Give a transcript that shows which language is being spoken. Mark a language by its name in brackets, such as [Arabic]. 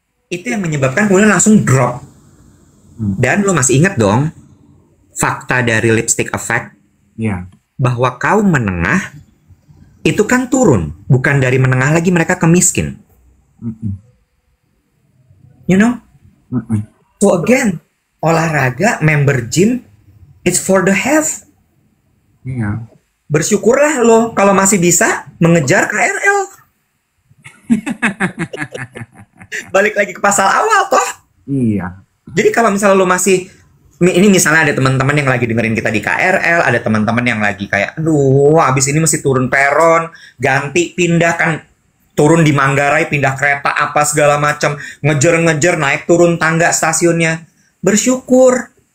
[Indonesian] Itu yang menyebabkan kemudian langsung drop. Dan lo masih ingat dong fakta dari lipstick effect? Iya. Bahwa kaum menengah itu kan turun, bukan dari menengah lagi mereka ke miskin. [English] You know? So again, [Indonesian] olahraga, [English] member gym, it's for the have. [Indonesian] Iya. Bersyukurlah lo kalau masih bisa mengejar KRL. Balik lagi ke pasal awal toh. Iya. Jadi kalau misalnya lo masih, ini misalnya ada teman-teman yang lagi dengerin kita di KRL, ada teman-teman yang lagi kayak, aduh, abis ini mesti turun peron, ganti, pindah kan, turun di Manggarai, pindah kereta apa segala macam, ngejer-ngejer, naik turun tangga stasiunnya. Bersyukur,